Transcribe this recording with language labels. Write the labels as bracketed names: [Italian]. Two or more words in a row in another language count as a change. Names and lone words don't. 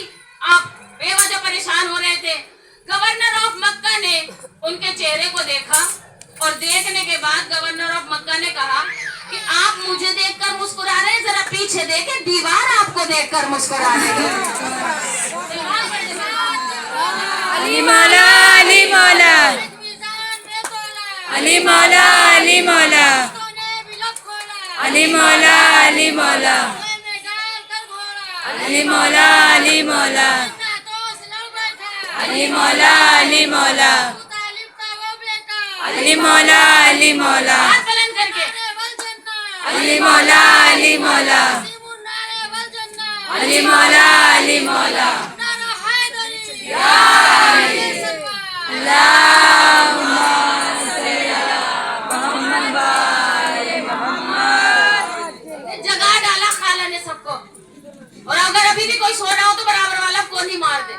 [Urdu] آپ بےوجہ پریشان ہو رہے تھے۔ گورنر آف مکہ نے ان کے چہرے کو دیکھا اور دیکھنے کے بعد گورنر آف مکہ نے کہا کہ آپ مجھے دیکھ کر مسکرا رہے ہیں، ذرا پیچھے دیکھیں، دیوار آپ کو دیکھ کر مسکرا رہی ہے. علی مولا، علی مولا، علی مولا، علی مولا، علی مولا، علی مولا، علی مولا، علی مولا، علی مولا، علی مولا، علی مولا، علی مولا, ہاتھ بلند کر کے علی مولا، علی مولا، علی مولا، علی مولا, جگا ڈالا خالہ نے سب کو. اور اگر ابھی بھی کوئی سو رہا ہو تو برابر والا کو نہیں مار دے.